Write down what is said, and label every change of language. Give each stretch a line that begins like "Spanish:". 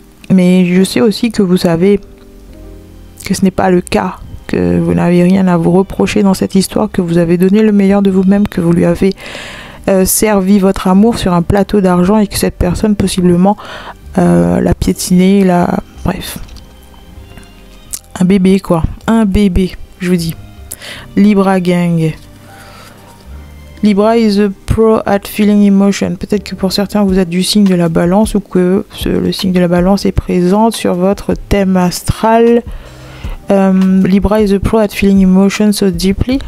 French: Mais je sais aussi que vous savez que ce n'est pas le cas, que vous n'avez rien à vous reprocher dans cette histoire, que vous avez donné le meilleur de vous-même, que vous lui avez servi votre amour sur un plateau d'argent et que cette personne possiblement l'a piétiné, bref. Un bébé quoi, un bébé, je vous dis.
English: Libra gang. Libra is a pro at feeling emotion.
French: Peut-être que pour certains vous êtes du signe de la balance ou que le signe de la balance est présent sur votre thème astral.
English: Libra is a pro at feeling emotion so deeply.